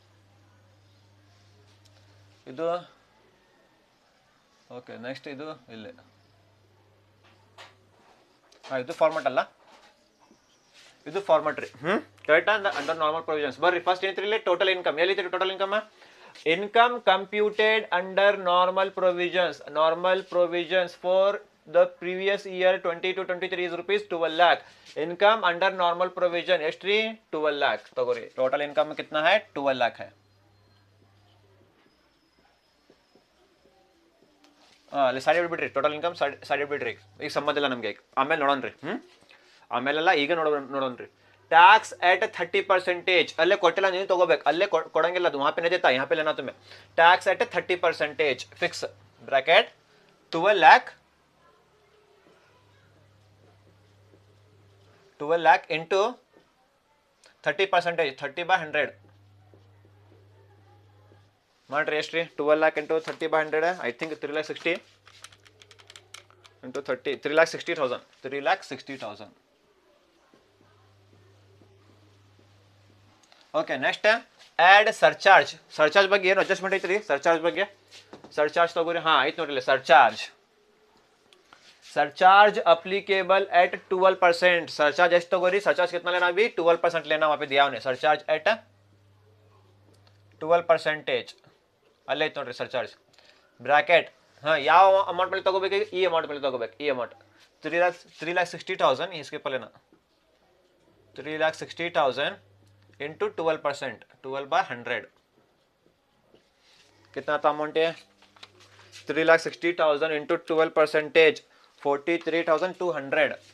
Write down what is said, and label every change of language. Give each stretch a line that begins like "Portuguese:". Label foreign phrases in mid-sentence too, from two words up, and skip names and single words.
Kannada: ಇದು ಓಕೆ, ನೆಕ್ಸ್ಟ್ ಇದು ಇಲ್ಲಿ. ಹಾಂ, ಇದು ಫಾರ್ಮೆಟ್ ಅಲ್ಲ, ಇದು ಫಾರ್ಮೆಟ್ ರೀ. ಕರೆಕ್ಟಾ?
English: under normal provisions.
Kannada: ಬರ್ರಿ ಫಸ್ಟ್ ಏನೈತ್ರಿ ಇಲ್ಲಿ?
English: total income. ಎಲ್ಲಿತ್ತು total income? income computed under normal provisions. normal provisions for the previous year 20 to 23 is rupees 12 lakh. income under normal provision एष्ट्री 12 लाख.
Hindi: तगोरी
English: total income
Hindi: में कितना है? 12 लाख है.
Kannada: ಅಲ್ಲಿ ಸೈಡ್ ಬಿಡ್ರಿ,
English: total income
Kannada: ಸೈಡ್ ಬಿಡ್ರಿ, ಈಗ ಸಂಬಂಧ ಇಲ್ಲ ನಮಗೆ. ಆಮೇಲೆ ನೋಡೋಣ್ರಿ. ಆಮೇಲೆಲ್ಲ ಈಗ ನೋಡೋಣ್ರಿ.
English: tax at
Kannada: 30%. ಅಲ್ಲೇ ಕೊಟ್ಟಿಲ್ಲ, ನೀವು ತಗೋಬೇಕು. ಅಲ್ಲೇ ಕೊಡಂಗಿಲ್ಲ, ಅದು
Hindi: ವहाँ पे नहीं देता, यहाँ पे लेना तुम्हें.
English: tax at 30% fix bracket 12 लाख. 12 lakh into 30%, 30 by 100
Kannada: ಮಾಡ್ರಿ. ಎಷ್ಟು ರೀ?
English: 12 lakh into 30 by 100, I think 3,60,000 into 30, 3,60,000. 3,60,000. okay, next add surcharge.
Kannada: ಸರ್ಚಾರ್ಜ್ ಬಗ್ಗೆ ಏನು ಅಡ್ಜಸ್ಟ್ಮೆಂಟ್ ಐತ್ರಿ? ಸರ್ಚಾರ್ಜ್ ಬಗ್ಗೆ ಸರ್ಚಾರ್ಜ್ ತಗೋರಿ. ಹಾಂ, ಐತೆ ನೋಡ್ರಿ ಸರ್ಚಾರ್ಜ್.
English: surcharge applicable at 12%. सरचार्ज
Kannada: ಎಷ್ಟು ತಗೋರಿ?
Hindi: सरचार्ज कितना लेना? अभी 12% लेना. वहाँ पे दिया उन्हें
English: surcharge at
Hindi: 12%.
Kannada: ಅಲ್ಲೇ ಐತೆ ನೋಡ್ರಿ ಸರ್ಚಾರ್ಜ್ ಬ್ರಾಕೆಟ್. ಹಾಂ, ಯಾವ ಅಮೌಂಟ್ ಮೇಲೆ ತಗೋಬೇಕು? ಈ ಅಮೌಂಟ್ ಮೇಲೆ ತಗೋಬೇಕು. ಈ ಅಮೌಂಟ್ 3,60,000.
Hindi: इसके पहले ना 3,60,000 इंटू 12%, 12 by 100. कितना था अमाउंट है? 3,60,000 इंटू 12%, 43,200.